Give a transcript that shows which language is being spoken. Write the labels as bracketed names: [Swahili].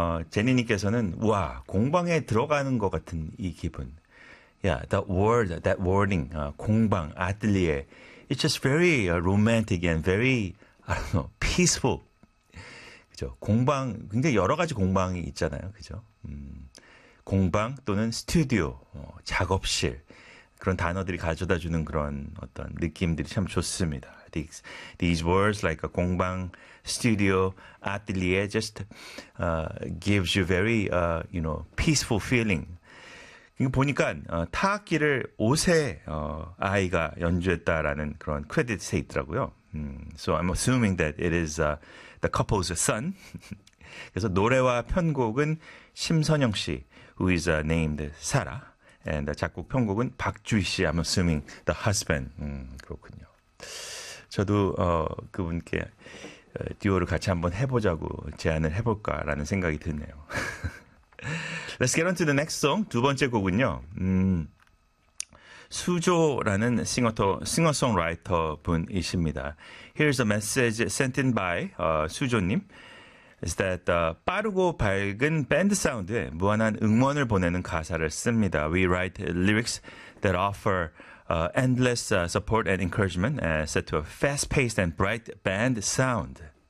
[Korean] 제니님께서는 와, 공방에 들어가는 것 같은 이 기분. [English] Yeah, that word, that wording, 공방, atelier. It's just very romantic and very, I don't know, peaceful. [Korean] 그죠? 공방, 굉장히 여러 가지 공방이 있잖아요. 그죠? 공방 또는 스튜디오, 작업실. 그런 단어들이 가져다 주는 그런 어떤 느낌들이 참 좋습니다. [English] These words like a 공방, studio, atelier just gives you very, you know, peaceful feeling. [Korean] 보니까 타악기를 5세 아이가 연주했다라는 그런 크레딧이 있더라고요. [English] So I'm assuming that it is the couple's son. [Korean] 그래서 노래와 편곡은 심선영 씨, [English] who is named Sarah. And [Korean] 작곡 편곡은 [English] 박주희 씨, I'm assuming the husband. [Korean] 그렇군요. 저도 그분께 듀오를 같이 한번 해보자고 제안을 해볼까라는 생각이 드네요. [English] Let's get on to the next song. [Korean] 두 번째 곡은요. 수조라는 싱어송라이터 분이십니다. [English] Here's a message sent in by 수조님. Is that [Korean] 빠르고 밝은 밴드 사운드에 무한한 응원을 보내는 가사를 씁니다. [English] We write lyrics that offer endless support and encouragement set to a fast-paced and bright band sound.